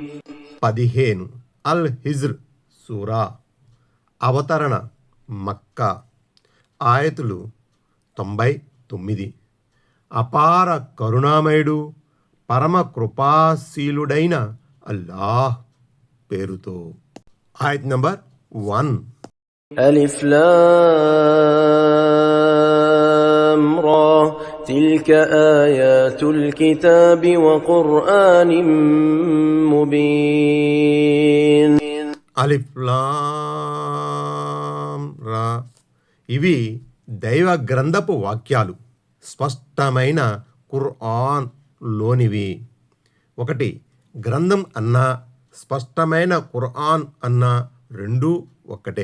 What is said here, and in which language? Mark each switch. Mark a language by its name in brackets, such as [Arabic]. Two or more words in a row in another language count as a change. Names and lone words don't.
[Telugu] 15 అల్ హిజ్ర్ సూరా. అవతరణ మక్కా. ఆయతులు 99. అపార కరుణామయుడు పరమ కృపాశీలుడైన అల్లాహ్ పేరుతో. ఆయత్ నంబర్ 1. [Arabic] ألف لام را تلك آيات الكتاب وقرآن مبين. ألف لام را. [Telugu] ఇవి దైవ గ్రంథపు వాక్యాలు, స్పష్టమైన ఖుర్ఆన్ లోనివి. 1. గ్రంథం అన్నా స్పష్టమైన ఖుర్ఆన్ అన్నా రెండూ ఒక్కటే.